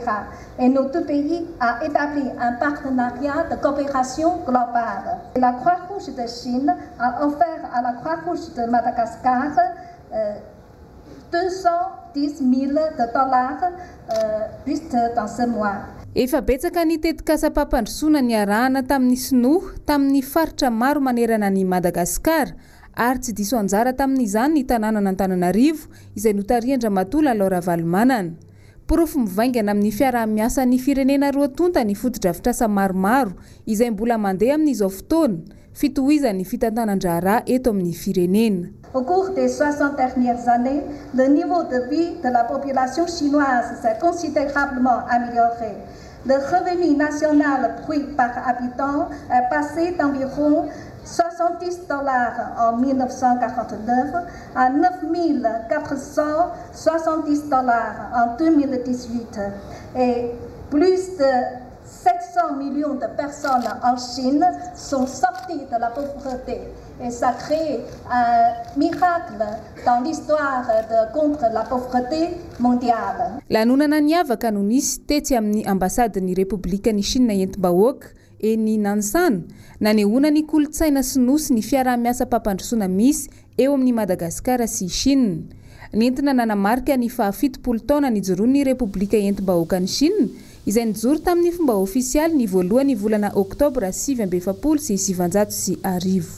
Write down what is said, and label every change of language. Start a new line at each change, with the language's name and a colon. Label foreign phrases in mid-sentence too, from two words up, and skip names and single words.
French: Et nos deux pays ont établi un partenariat de coopération globale. La Croix-Rouge de Chine a offert à la Croix-Rouge de Madagascar 210 000 $ juste dans ce mois.
Malagasy: Efa betsaka ny tetikasa-pampandrosoana ny arahana tamin'ny Sinoa tamin'ny faritra maro manerana ny Madagasikara ary tsy diso anjara tamin'izany ny tanàna n'Antananarivo izay notarian-dramatoa Lalo Ravalomanana. Porofo mivaingana amin'ny fiaraha-miasa ny firenena roa tonta ny foto-drafitrasa maromaro izay mbola mandeha amin'izao fotoana fitohizan'ny fitantanan-draharaha eto amin'ny firenena.
French: Au cours des 60 dernières années, le niveau de vie de la population chinoise s'est considérablement amélioré. Le revenu national brut par habitant est passé d'environ 70 $ en 1949 à 9 470 $ en 2018 et plus de 700 millions de personnes en Chine sont sorties de la pauvreté. Et ça crée un miracle dans l'histoire contre la pauvreté mondiale.
Malagasy: Lanonana niavaka no nisy tetsy amin'ny ambasadin'ny Repoblikan'ny Chine etim-bahoaka eny Nansana nanehoana ny kolontsaina sinoa sy ny fiaraha-miasa pampandrosoana misy eo amin'ny Madagasikara sy Chine. Nentina nanamarika ny fa-70 taona nijoroan'ny Repoblika etim-bahoakan'ny Chine izay nijoro tamin'ny fomba ofisialy ny voalohany volana Oktobra 1970.